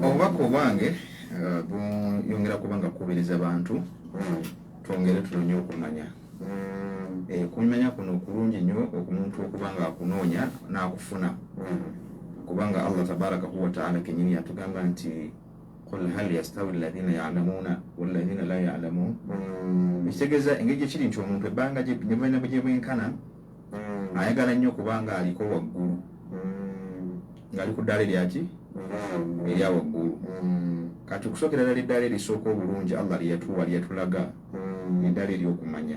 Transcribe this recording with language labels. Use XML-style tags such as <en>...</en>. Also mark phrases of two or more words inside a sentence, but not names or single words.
<lg>Obubaka obwange buyongera kuba nga kukubiriza abantu twongere tulonye okumanya. Kumanya kuno okulungi nnyo omuntu okuba nga akunoonya n'akufuna kubanga Allah</lg> <ar>تبارك وتعالى</ar> <lg>kenyini yatugamba nti</lg> <ar>قل هل يستوي الذين يعلمون والذين لا يعلمون.</ar> <lg>Ekitegeeza engeri gyekiri nti omuntu ebbanga gye bwenkana ayagala nnyo kubanga aliko waggulu ng'ali ku ddaala eryaki erya waggulu. Kati okusookera ddala eddaala erisooka obulungi Allah lyeyatulaga eddaala ery'okumanya.</lg>